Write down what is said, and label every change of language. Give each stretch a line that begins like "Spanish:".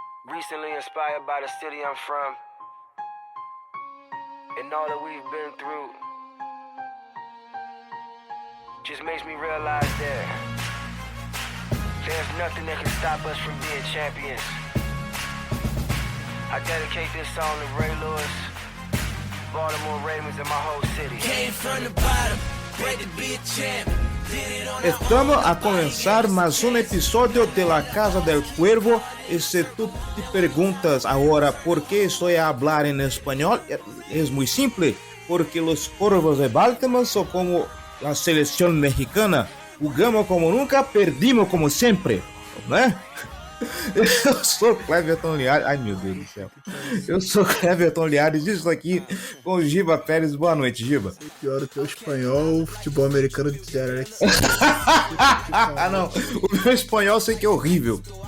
English: Recently inspired by the city I'm from and all that we've been through just makes me realize that there's nothing that can stop us from being champions. I dedicate this song to Ray Lewis, Baltimore Ravens, and my whole city. Came from the bottom, great to be a champ.
Spanish: Estamos a comenzar más un episodio de La Casa del Cuervo. Y si tú te preguntas ahora por qué estoy a hablar en español, es muy simple, porque los Cuervos de Baltimore son como la selección mexicana. Jugamos como nunca, perdimos como
Portuguese: sempre, né? Eu sou Cleverton Liares. Ai, meu Deus do céu. Eu sou Cleverton Liares, isso aqui com o Giba Pérez. Boa noite, Giba. Pior o teu espanhol, futebol americano de Alex. Ah, não. O meu espanhol sei que é horrível.